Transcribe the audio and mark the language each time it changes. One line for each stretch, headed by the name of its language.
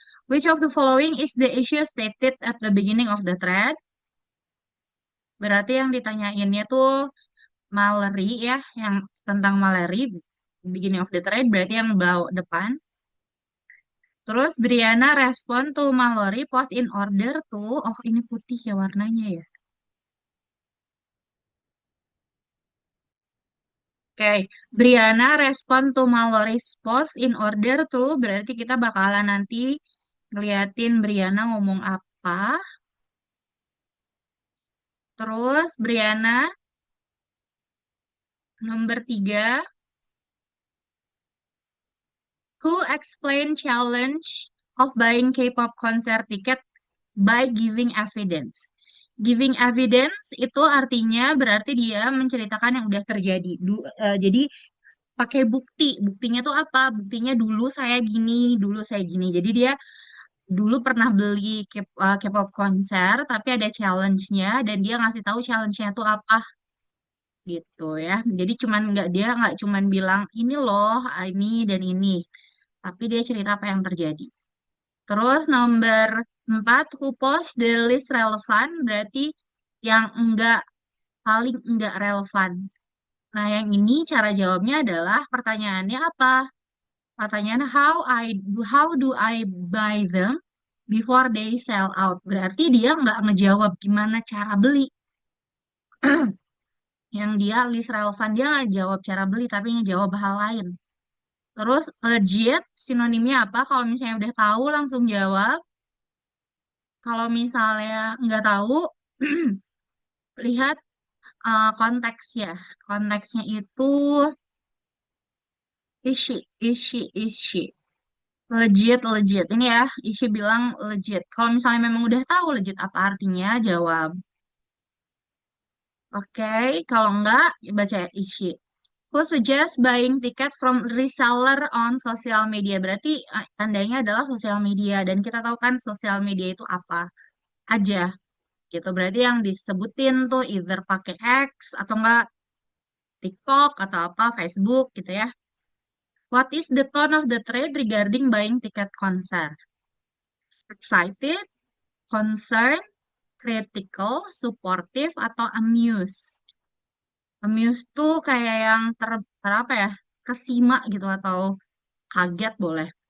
English: Which of the following is the issue stated at the beginning of the thread?
Indonesian: Berarti yang ditanyainnya tuh Mallory ya, yang tentang Mallory, beginning of the thread, berarti yang bawah depan. Terus Brianna respon to Mallory post in order to, oh ini putih ya warnanya ya. Oke, Brianna respon to Mallory's post in order to, berarti kita bakalan nanti ngeliatin Brianna ngomong apa.
English: Terus Brianna nomor 3, who explain challenge of buying K-pop concert ticket by giving evidence.
Indonesian: Giving evidence itu artinya berarti dia menceritakan yang udah terjadi. Jadi pakai bukti. Buktinya tuh apa? Buktinya dulu saya gini, dulu saya gini. Jadi dia dulu pernah beli K-pop konser, tapi ada challenge-nya dan dia ngasih tahu challenge-nya tuh apa gitu ya. Jadi cuman nggak dia nggak cuman bilang ini loh, ini dan ini, tapi dia cerita apa yang terjadi. Terus nomor 4, who post the least relevant, berarti yang enggak paling enggak relevan. Nah, yang ini cara jawabnya adalah pertanyaannya apa?
English: Pertanyaan how do I buy them before they sell out.
Indonesian: Berarti dia nggak ngejawab gimana cara beli. Yang dia list relevan dia nggak jawab cara beli tapi ngejawab hal lain. Terus legit sinonimnya apa? Kalau misalnya udah tahu langsung jawab. Kalau misalnya nggak tahu lihat konteksnya. Konteksnya itu is she. Legit, legit. Ini ya, Isya bilang legit. Kalau misalnya memang udah tahu legit apa artinya, jawab. Oke, kalau enggak, baca isi.
English: Who suggest buying ticket from reseller on social media?
Indonesian: Berarti tandanya adalah sosial media. Dan kita tahu kan sosial media itu apa aja. Gitu. Berarti yang disebutin tuh either pakai X atau enggak TikTok atau apa, Facebook gitu ya.
English: What is the tone of the trade regarding buying ticket concert? Excited, concerned, critical, supportive, atau amused.
Indonesian: Amused tuh kayak yang apa ya, kesima gitu atau kaget boleh.